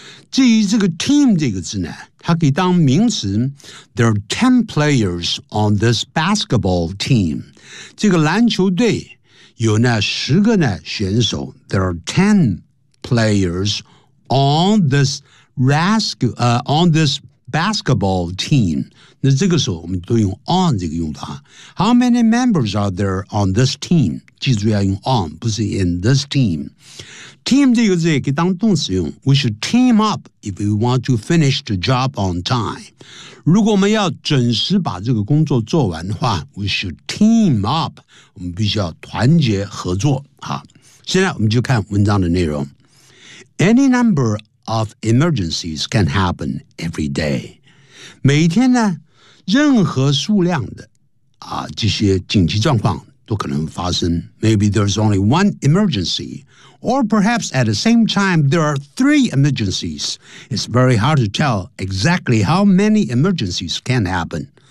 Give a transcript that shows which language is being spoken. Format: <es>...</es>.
<zh>至于这个 team 这个字呢，它可以当名词。</zh> <en>There are 10 players on this basketball team，</en> <zh>这个篮球队有呢十个呢选手。</zh> <en>There are 10 players on this rescue on this basketball team.</en> <zh>那这个时候我们都用 on 这个用法。</zh> <en>How many members are there on this team?</en> <zh>记住要用 on, 不是</zh> <en>in this team.</en> <zh>Team 这个字可以当动词用。</zh> <en>We should team up if we want to finish the job on time.</en> <zh>如果我们要准时把这个工作做完的话 ,</zh> <en>we should team up.</en> <zh>我们必须要团结合作。好，现在我们就看文章的内容。</zh> <en>Any number of emergencies can happen every day.</en> <zh>每天呢任何数量的这些紧急状况都可能发生。</zh> <en>Maybe there's only one emergency, or perhaps at the same time there are three emergencies. It's very hard to tell exactly how many emergencies can happen.</en>